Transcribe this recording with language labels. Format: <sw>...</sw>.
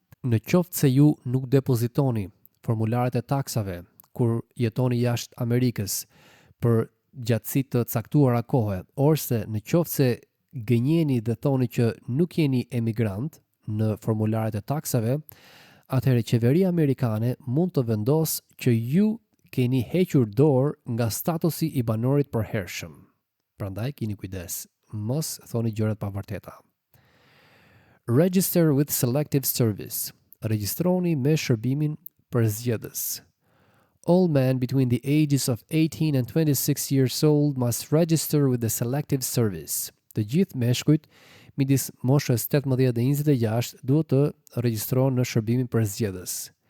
<sq>Në qoftë se ju nuk depozitoni formularet e taksave kur jetoni jashtë Amerikës për gjatësi të caktuara kohe, ose në qoftë se gënjeni dhe thoni që nuk jeni emigrant në formularet e taksave, atëherë qeveria amerikane mund të vendosë që ju keni hequr dorë nga statusi i banorit përhershëm. Prandaj keni kujdes, mos thoni gjërat pa vërteta.</sq> <en>Register with Selective Service.</en> <sq>Regjistroni me shërbimin përzgjedhës.</sq> <en>All men between the ages of 18 and 26 years old must register with the Selective Service.</en> <sq>Të gjithë meshkujt midis moshës 18 dhe 26 duhet të regjistrohen në shërbimin përzgjedhës.</sq>